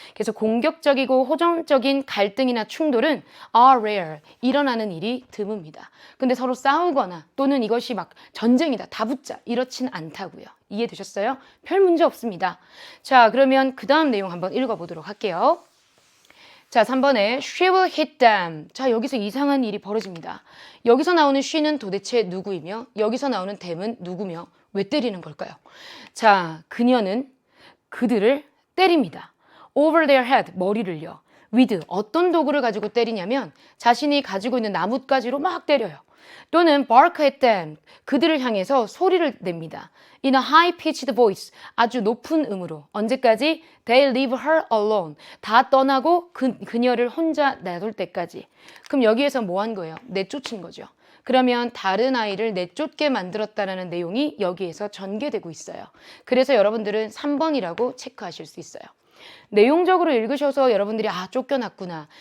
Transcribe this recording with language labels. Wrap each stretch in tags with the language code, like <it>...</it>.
<ko>그래서 공격적이고 호전적인 갈등이나 충돌은</ko> <en>are rare,</en> <ko>일어나는 일이 드뭅니다. 근데 서로 싸우거나 또는 이것이 막 전쟁이다, 다붙자 이렇진 않다고요. 이해되셨어요? 별 문제 없습니다. 자, 그러면 그 다음 내용 한번 읽어보도록 할게요. 자, 3번에</ko> <en>she will hit them.</en> <ko>자, 여기서 이상한 일이 벌어집니다. 여기서 나오는 she는 도대체 누구이며 여기서 나오는 them은 누구며 왜 때리는 걸까요? 자, 그녀는 그들을 때립니다.</ko> <en>over their head,</en> <ko>머리를요. with, 어떤 도구를 가지고 때리냐면 자신이 가지고 있는 나뭇가지로 막 때려요. 또는</ko> <en>bark at them,</en> <ko>그들을 향해서 소리를 냅니다.</ko> <en>In a high-pitched voice,</en> <ko>아주 높은 음으로. 언제까지?</ko> <en>They leave her alone.</en> <ko>다 떠나고 그녀를 혼자 놔둘 때까지. 그럼 여기에서 뭐 한 거예요? 내쫓은 거죠. 그러면 다른 아이를 내쫓게 만들었다는 내용이 여기에서 전개되고 있어요. 그래서 여러분들은 3번이라고 체크하실 수 있어요. 내용적으로 읽으셔서 여러분들이 쫓겨났구나.</ko>